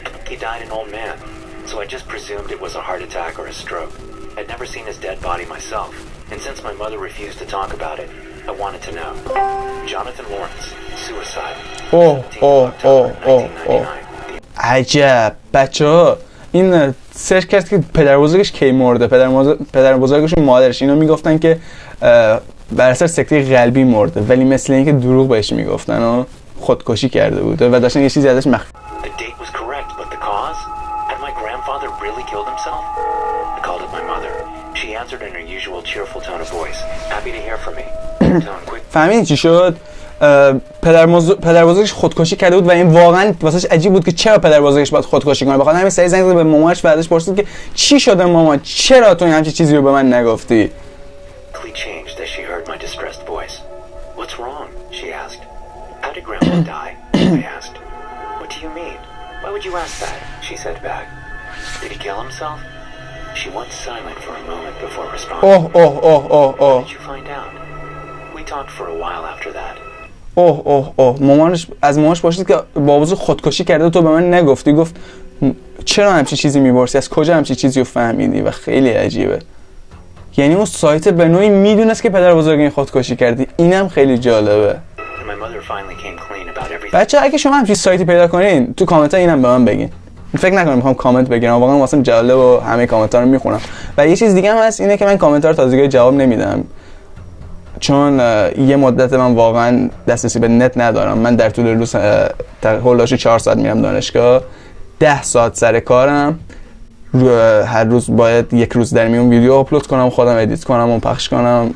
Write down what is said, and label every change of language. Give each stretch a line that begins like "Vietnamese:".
English: He died an old man, so I just presumed it was a heart attack or a stroke. I'd never seen his dead body myself, and since my mother refused to talk about it, I wanted to know. Jonathan Lawrence, suicide. 1999.
Persian: عجب بچه‌ها این سرچ کرد که پدر بزرگش کی مرده. پدر بزرگش و مادرش اینا میگفتن که بر اثر سکته قلبی مرده ولی مثل اینکه دروغ بهش میگفتن و خودکشی کرده بود و داشتن یه چیزی ازش مخفی.
English: The date was correct, but the cause? Had my grandfather really killed himself? I called up my mother. She answered in her usual cheerful tone of voice. Happy to hear from me.
Persian: فهمیدین چی شد؟ پدر بزرگش خودکشی کرده بود و این واقعا واسش عجیب بود که چرا پدر بزرگش باید خودکشی کنه. بخاطر همین سری زنگ زد به مامانش و ازش پرسید که چی شده مامان؟ چرا تو همچین چیزی رو به من نگفتی؟
English: Changed as she heard my distressed voice. What's wrong? She asked. How did Grandpa die? I asked. What do you mean? Why would you ask that? She said back. Did he kill himself? She went silent for a moment before responding. How did you find out? We talked for a while after that.
Persian: مامانش پرسید که بابا خودکشی کرده تو به من نگفتی. گفت چرا همچین چیزی میپرسی؟ از کجا همچین چیزی رو فهمیدی؟ و خیلی عجیبه. یعنی اون سایت به نوعی میدونست که پدر بزرگ این خودکشی کردی. اینم خیلی جالبه.
English: My mother finally came clean about everything.
Persian: بچه اگه شما همچین سایتی پیدا کنین تو کامنت ها اینم به من بگین. فکر نکنم میخوام کامنت بگیرم، واقعا واسم جالب و همه کامنت‌ها رو میخونم. و یه چیز دیگه هم هست اینه که من کامنت‌ها رو تازگی جواب نمیدم، چون یه مدت من واقعا دسترسی به نت ندارم. من در طول روز هولاشو 4 ساعت میرم دانشگاه، 10 ساعت سر کارم، هر روز باید یک روز در میون ویدیو آپلود کنم، خودم ادیت کنم و پخش کنم.